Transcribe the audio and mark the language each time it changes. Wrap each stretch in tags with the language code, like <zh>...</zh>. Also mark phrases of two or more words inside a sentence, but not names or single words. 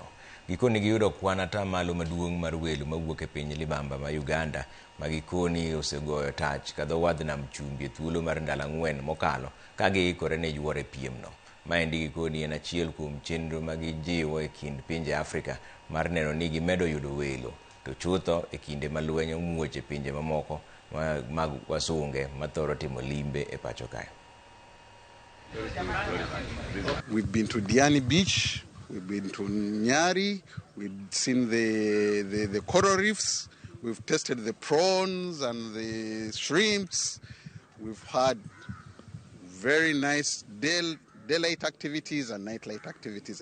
<luo>Gikoni giyudo kwan atamalo maduong' mar welo mawuok e piny libamba ma Uganda ma gikoni osegoyo tach ka dho wadh nam chumbi e thuolo mar ndalo 4 mokalo ka giikore ne yuoro e piemno. Maendi gikoni en achiel kuom chenro ma gijiwo e kind pinje Afrika mar neno ni gimedo yudo welo to chutho e kinde ma lweny omuoch e pinje mamoko mag wasunge mathoro timo limbe e pacho kae.</luo> <en>We've been to Diani Beach, we've been to Nyari, we've seen the coral reefs, we've tasted the prawns and the shrimps, we've had very nice daylight activities and nightlight activities.</en>